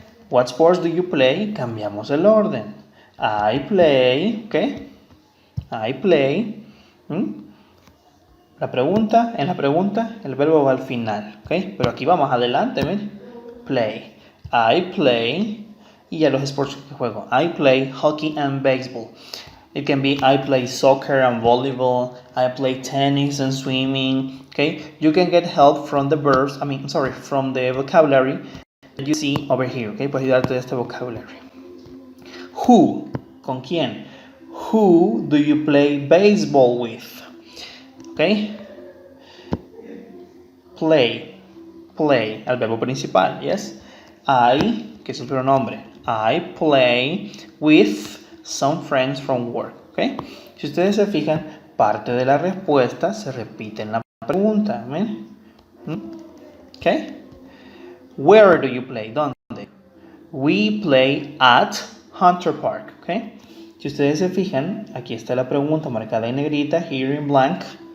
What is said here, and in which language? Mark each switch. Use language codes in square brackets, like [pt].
[en] What sports do you play? [es] Cambiamos el orden. [en] I play, ¿ok? I play. [es] En la pregunta, el verbo va al final, ¿ok? Pero aquí vamos adelante, miren. Play. [en] I play. [es] Y ya los sports que juego. [en] I play hockey and baseball. It can be I play soccer and volleyball. I play tennis and swimming, okay? You can get help from the verbs, from the vocabulary that you see over here, okay? [es] Puedes ayudarte de este vocabulary. Who, ¿con quién? [en] Who do you play baseball with? Okay? [es] Play, el verbo principal, yes? [en] I, [es] que es el pronombre. [en] I play with some friends from work, okay? [es] Si ustedes se fijan, parte de la respuesta se repite en la pregunta, ¿ven? [en] Okay? Where do you play? ¿Dónde? We play at Hunter Park, okay? [es] Si ustedes se fijan, aquí está la pregunta marcada en negrita, [en] here in blank.